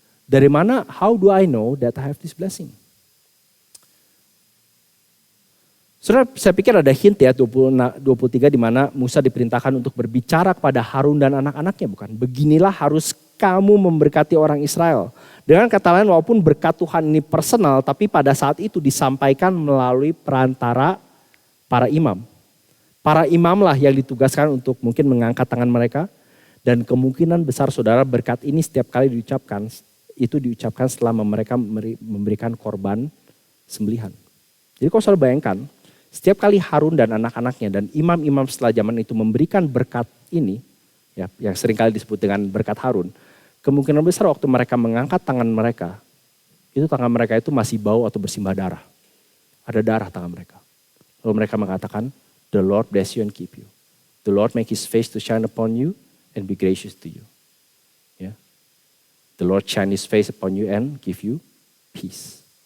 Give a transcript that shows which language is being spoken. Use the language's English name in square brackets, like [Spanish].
[Indonesian] Dari mana, [English] how do I know that I have this blessing? [Indonesian] Saudara, saya pikir ada hint ya 23 di mana Musa diperintahkan untuk berbicara kepada Harun dan anak-anaknya, bukan? Beginilah harus kamu memberkati orang Israel. Dengan kata lain, walaupun berkat Tuhan ini personal, tapi pada saat itu disampaikan melalui perantara para imam. Para imam lah yang ditugaskan untuk mungkin mengangkat tangan mereka. Dan kemungkinan besar saudara berkat ini setiap kali diucapkan, itu diucapkan setelah mereka memberikan korban sembelihan. Jadi kalau saudara bayangkan, setiap kali Harun dan anak-anaknya dan imam-imam setelah zaman itu memberikan berkat ini, ya, yang seringkali disebut dengan berkat Harun, kemungkinan besar waktu mereka mengangkat tangan mereka, itu tangan mereka itu masih bau atau bersimbah darah. Ada darah tangan mereka. Lalu mereka mengatakan, [English] the Lord bless you and keep you. The Lord make his face to shine upon you and be gracious to you. [Indonesian] Ya. [English] The Lord shine his face upon you and give you peace.